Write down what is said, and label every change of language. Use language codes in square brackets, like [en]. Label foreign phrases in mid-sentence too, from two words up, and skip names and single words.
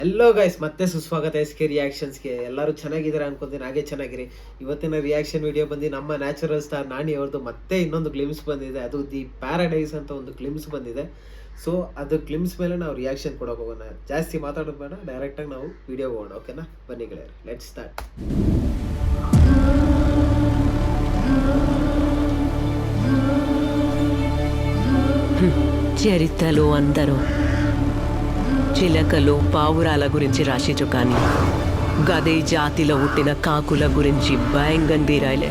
[en] Hello guys, [kn] ಮತ್ತೆ ಸುಸ್ವಾಗತ SK ರಿಯಾಕ್ಷನ್ಸ್ಗೆ. ಎಲ್ಲರೂ ಚೆನ್ನಾಗಿದ್ದಾರೆ ಅನ್ಕೊಂತೀನಿ, ಹಾಗೆ ಚೆನ್ನಾಗಿರಿ. ಇವತ್ತಿನ [en] reaction video [kn] ಬಂದು ನಮ್ಮ [en] Natural Star [kn] ನಾಣಿ ಅವ್ರದ್ದು ಮತ್ತೆ ಇನ್ನೊಂದು ಗ್ಲಿಮ್ಸ್ ಬಂದಿದೆ. ಅದು ದಿ ಪ್ಯಾರಡೈಸ್ ಅಂತ ಒಂದು ಗ್ಲಿಮ್ಸ್ ಬಂದಿದೆ. ಸೊ ಅದು ಗ್ಲಿಮ್ಸ್ ಮೇಲೆ ನಾವು ರಿಯಾಕ್ಷನ್ ಕೊಡೋಕೆ ಹೋಗೋಣ. ಜಾಸ್ತಿ ಮಾತಾಡೋದು ಬೇಡ, ಡೈರೆಕ್ಟಾಗಿ ನಾವು ವಿಡಿಯೋ ಹೋಗೋಣ. ಓಕೆನಾ, ಬನ್ನಿ ಗೆಳೆಯರು, [en] let's start. [te] చరిత్రలో అందరూ చిలకలు పావురాల గురించి రాసిచు కానీ గదే జాతిలో పుట్టిన కాకుల గురించి భయంగా రాయలే.